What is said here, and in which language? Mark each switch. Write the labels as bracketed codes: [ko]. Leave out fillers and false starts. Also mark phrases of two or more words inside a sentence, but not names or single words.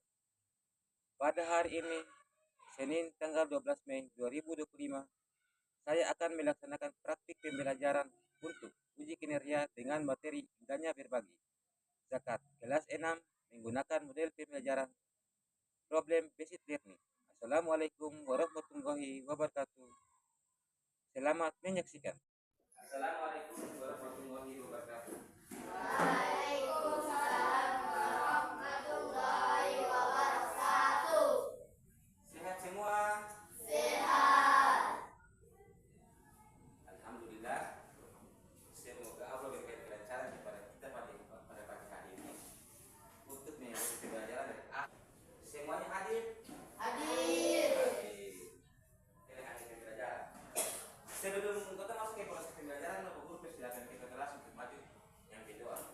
[id] Pada hari ini, Senin tanggal 12 Mei 2025, saya akan melaksanakan praktik pembelajaran untuk uji kinerja dengan materi indahnya berbagi. Zakat kelas 6 menggunakan model pembelajaran [en] problem based learning. [ar] السلام عليكم ورحمة الله وبركاته. [id] Selamat menyaksikan. [ar] السلام عليكم ورحمة الله وبركاته. وعليكم السلام ورحمة الله وبركاته. [id] Sehat semua? Sehat. Alhamdulillah. Semoga Allah memberikan kelancaran kepada kita pada pagi hari ini untuk mengikuti pembelajaran dari semuanya hadir. Hadir. Hadir pembelajaran. Sebelum kita masuk ke proses pembelajaran, Bapak Guru persilakan kita kelas untuk maju yang kedua.